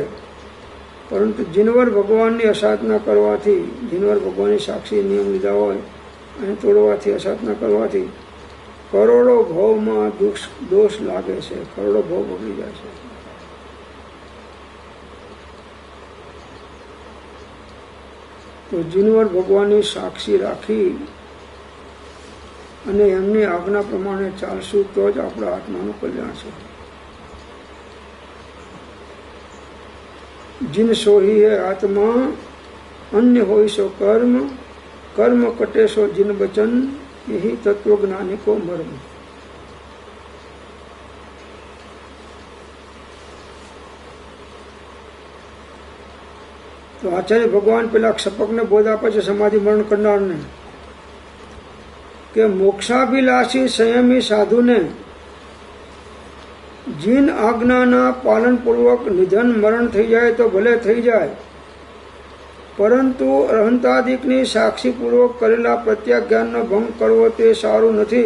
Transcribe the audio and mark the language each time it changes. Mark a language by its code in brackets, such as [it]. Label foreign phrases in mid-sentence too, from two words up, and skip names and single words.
[gu] પરંતુ જીનવર ભગવાનની અસાધના કરવાથી, જીનવર ભગવાનની સાક્ષી નિયમ લીધા હોય અને તોડવાથી, અસાધના કરવાથી કરોડો ભાવમાં દોષ લાગે છે, કરોડો ભાવ બગડી જાય છે. તો જીનવર ભગવાનની સાક્ષી રાખી અને એમની આજ્ઞા પ્રમાણે ચાલશું તો જ આપણા આત્માનું કલ્યાણ છે. [bra] जिन सोही है आत्मा अन्य होई सो कर्म, कर्म कटे सो जिन बचन, यही तत्वज्ञानी को मर्म. [gu] તો આચાર્ય ભગવાન પેલા ક્ષપકને બોધ આપે છે, સમાધિ મરણ કરનારને, કે મોક્ષાભિલાષી સંયમી સાધુને જીન આજ્ઞાના પાલનપૂર્વક નિધન મરણ થઈ જાય તો ભલે થઈ જાય, પરંતુ અહંતાદિકની સાક્ષીપૂર્વક કરેલા પ્રત્યાજ્ઞાનનો ભંગ કરવો તે સારું નથી.